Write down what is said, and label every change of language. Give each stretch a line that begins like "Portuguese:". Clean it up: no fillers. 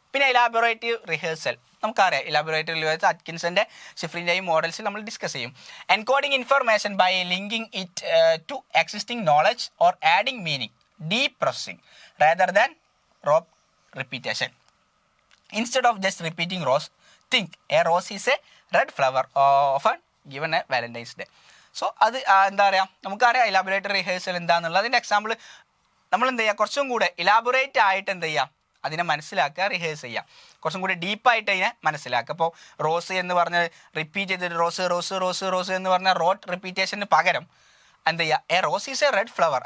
Malayalam: പിന്നെ elaborative rehearsal നമുക്കറിയാം. Elaborative rehearsal അറ്റ്കിൻസൻ്റെ ഷിഫ്രിൻ്റെയും മോഡൽസിൽ നമ്മൾ ഡിസ്കസ് ചെയ്യും.
English: Encoding information by linking it to existing knowledge or adding meaning, deep processing rather than raw repetition. Instead of just repeating rose, think a rose is a red flower often given a Valentine's Day.
Malayalam: So അത് എന്താ പറയുക, നമുക്കറിയാം ഇലാബറേറ്ററി rehearsal എന്താണെന്നുള്ളത്. അതിൻ്റെ example നമ്മൾ എന്ത് ചെയ്യുക, കുറച്ചും കൂടെ ഇലാബറേറ്റ് ആയിട്ട് എന്ത് ചെയ്യുക, അതിനെ മനസ്സിലാക്കുക, റിഹേഴ്സ് ചെയ്യുക, കുറച്ചും കൂടി ഡീപ്പായിട്ട് അതിനെ മനസ്സിലാക്കുക. അപ്പോൾ റോസ് എന്ന് പറഞ്ഞ് റിപ്പീറ്റ് ചെയ്തിട്ട് റോസ് എന്ന് പറഞ്ഞാൽ റോട്ട് റിപ്പീറ്റേഷന് പകരം എന്ത് ചെയ്യുക,
English: A rose is a red flower.